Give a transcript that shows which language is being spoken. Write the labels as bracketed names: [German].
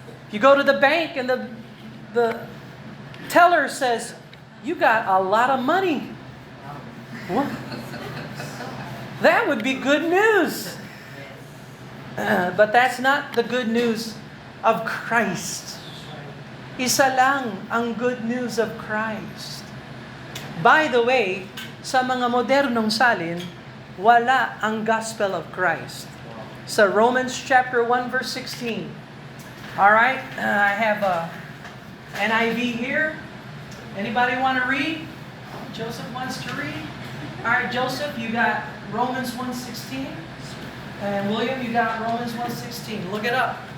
[English] You go to the bank and the teller says, you got a lot of money. What? That would be good news. But that's not the good news of Christ. [Filipino] Isa lang ang [English] good news of Christ. By the way, [Filipino] sa mga modernong salin, wala ang gospel of Christ. [English] Sa Romans chapter 1 verse 16. All right, I have a NIV here. Anybody want to read? Joseph wants to read. All right, Joseph, you got Romans 1:16. And William, you got Romans 1:16. Look it up.